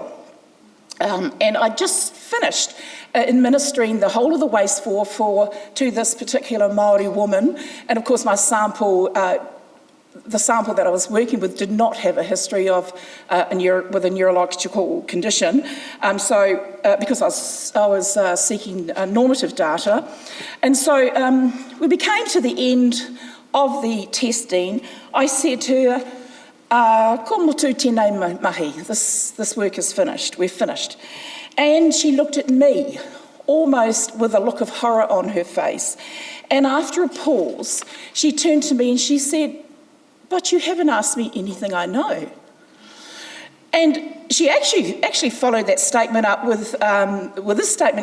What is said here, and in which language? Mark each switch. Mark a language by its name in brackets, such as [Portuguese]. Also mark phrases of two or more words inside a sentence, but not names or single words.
[English] And I just finished administering the whole of the WACE-4 to this particular Māori woman, and of course my sample the sample that I was working with did not have a history of with a neurological condition, because I was seeking normative data. And so we became to the end of the testing. I said to her, [Māori] ko motu tēnei mahi, [English] this work is finished, we're finished. And she looked at me, almost with a look of horror on her face. And after a pause, she turned to me and she said, "But you haven't asked me anything I know." And she actually followed that statement up with this statement.